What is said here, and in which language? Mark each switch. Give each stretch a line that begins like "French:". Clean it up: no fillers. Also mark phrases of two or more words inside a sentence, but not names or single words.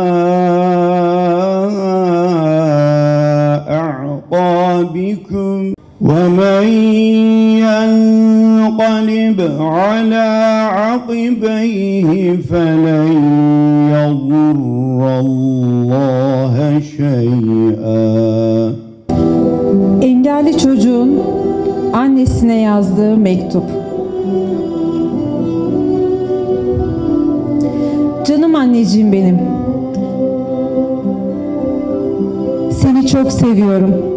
Arabic: أعقابكم ومن ينقلب على عقبيه فلن يضر الله شيئا.
Turkish: Engelli çocuğun annesine yazdığı mektup. Canım anneciğim benim. Seni çok seviyorum.